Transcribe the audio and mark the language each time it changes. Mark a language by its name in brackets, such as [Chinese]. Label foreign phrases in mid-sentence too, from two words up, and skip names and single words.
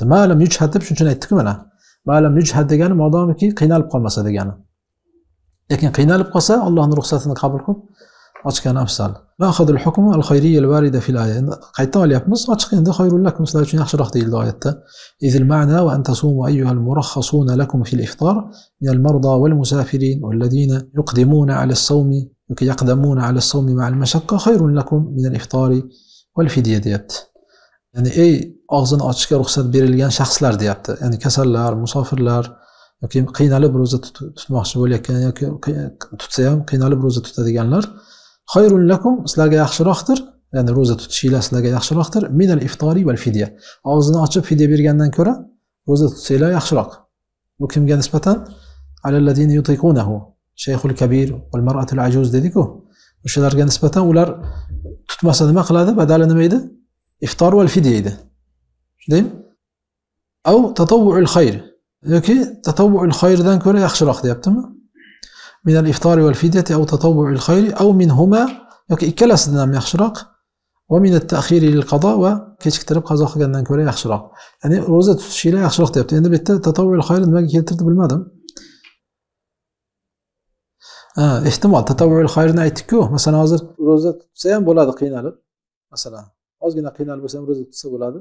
[Arabic] ما لم يجهد [Uzbek] deb shunchani aytdik mana. [Arabic] ما لم يجهد [Uzbek] degani modomiki qiynalib qolmasa degani. Lekin qiynalib qolsa Allohning ruxsatini qabul qilib ochgani afzal. [Arabic] مأخذ الحكم الخيرية الواردة في الآية. [Uzbek] Qaytdan olyapmiz, ochiq endi [Arabic] خير لكم [Uzbek] sizlar uchun yaxshiroq deyildi oyatda. [Arabic] إذ المعنى وأنتم تصومون أيها المرخص لكم في الإفطار من المرضى والمسافرين والذين يقدمون على الصوم yoki يقدمون على الصوم مع المشقة خير لكم من الإفطار والفدية deyapti. [Uzbek] Ya'ni og'zini ochishga ruxsat berilgan shaxslar deyapti. Ya'ni kasallar, musofirlar yoki qiynalib roza tutmoqchi bo'layotgan yoki tutsa ham qiynalib roza tutadiganlar [Arabic] خير لكم [Uzbek] sizlarga yaxshiroqdir. Ya'ni roza tutishinglar sizlarga yaxshiroqdir [Arabic] من الإفطار والفدية. [Uzbek] Og'zini ochib fidya bergandan ko'ra roza tutsanglar yaxshiroq. Bu kimga nisbatan? [Arabic] على الذين يطيقونه. الشيخ الكبير والمرأة العجوز dedik-ku. [Uzbek] O'shalarga nisbatan ular tutmasa nima qiladi? Badali nima edi? [Arabic] إفطار والفدية [Uzbek] edi. Shundaymi? [Arabic] أو تطوع الخير. [Uzbek] Yoki tatawwu'ul khayrdan ko'ra yaxshiroq deyaptimi? [Arabic] من الإفطار والفدية أو تطوع الخير أو منهما [Uzbek] yoki ikkalasidan ham yaxshiroq va [Arabic] من التأخير للقضاء va [Uzbek] kechiktirib qazo qilgandan ko'ra yaxshiroq. Ya'ni roza tutishinglar yaxshiroq deyapti. Endi bu yerda [Arabic] تطوع الخير [Uzbek] nimaga keltirdi bilmadim. Ehtimol tatawwu'ul khayrni aytdik-ku. Masalan hozir roza tutsa ham bo'ladi qiynalib. Masalan ozgina qiynalib bo'lsa ham roza tutsa bo'ladi.